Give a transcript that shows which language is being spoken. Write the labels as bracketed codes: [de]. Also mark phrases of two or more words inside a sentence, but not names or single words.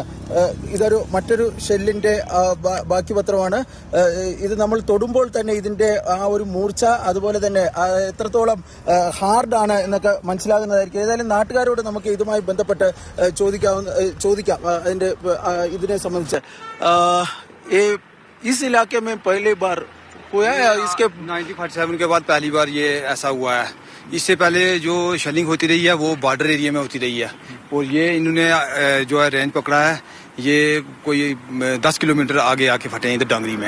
[ml] ഇതൊരു മറ്റൊരു ഷെല്ലിന്റെ ബാക്കി പത്രമാണ്. ഇത് നമ്മൾ തൊടുമ്പോൾ തന്നെ ഇതിന്റെ ആ ഒരു മൂർച്ച, അതുപോലെ തന്നെ എത്രത്തോളം ഹാർഡാണ് എന്നൊക്കെ മനസ്സിലാകുന്നതായിരിക്കും. ഏതായാലും നാട്ടുകാരോട് നമുക്ക് ഇതുമായി ബന്ധപ്പെട്ട് ചോദിക്കാം അതിന്റെ ഇതിനെ സംബന്ധിച്ച്. [hi] इस इलाके में पहली बार हुआ है इसके 1947 के बाद पहली बार ये ऐसा हुआ है. इससे पहले जो शेलिंग होती रही है वो [en] border area [hi] में होती रही है. और ये इन्होंने जो है रेंज पकड़ा है, ये कोई 10 किलोमीटर आगे आके फटे हैं इधर डांगरी में.